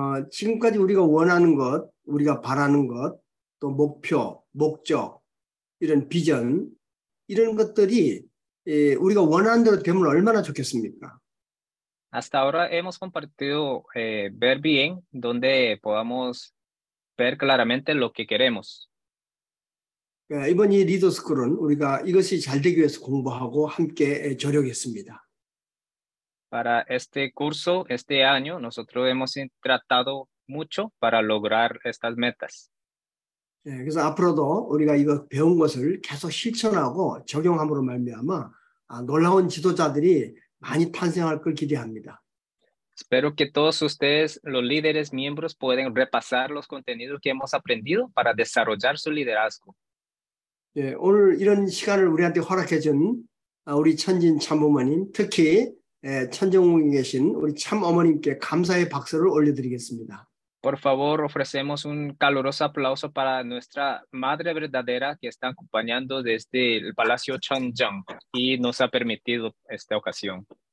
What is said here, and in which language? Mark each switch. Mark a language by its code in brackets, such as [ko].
[ko] 지금까지 우리가 원하는 것, 우리가 바라는 것, 또 목표, 목적, 이런 비전, 이런 것들이 우리가 원하는 대로 되면 얼마나 좋겠습니까? [es] Hasta ahora hemos compartido ver bien, donde podamos ver claramente lo que queremos. [ko] 이번 이 리더스쿨은 우리가 이것이 잘 되기 위해서 공부하고 함께 조력했습니다. [es] Para este curso, este año, nosotros hemos tratado mucho para lograr estas metas. [ko] 그래서 앞으로도 우리가 이거 배운 것을 계속 실천하고 적용함으로 말미암아 놀라운 지도자들이 많이 탄생할 걸 기대합니다. [es] Espero que todos ustedes, los líderes miembros, pueden repasar los contenidos que hemos aprendido para desarrollar su liderazgo. [ko] 예, 오늘 이런 시간을 우리한테 허락해 준 우리 천진 참부모님, 특히 천정국에 계신 우리 참어머님께 감사의 박수를 올려드리겠습니다. [es] Por favor, ofrecemos un caluroso aplauso para nuestra madre verdadera que está acompañando desde el Palacio Chonjang y nos ha permitido esta ocasión.